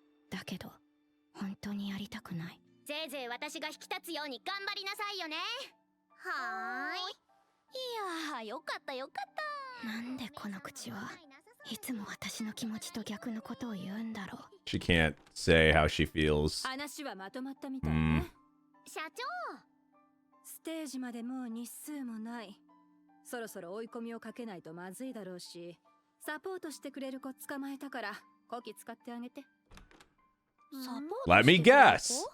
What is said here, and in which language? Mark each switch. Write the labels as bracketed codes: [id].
[ja] だけど本当にやりたくない。ぜいぜい私が引き立つように頑張りなさいよね。はーい。いやー、よかったよかった。なんでこの口はいつも私の気持ちと逆のことを言うんだろう。 [en] She can't say how she feels. [ja] 話はまとまったみたいね。社長、ステージまでもう日数もない。そろそろ追い込みをかけないとまずいだろうし、サポートしてくれる子捕まえたからこき使ってあげて。サポート [en] Let me guess.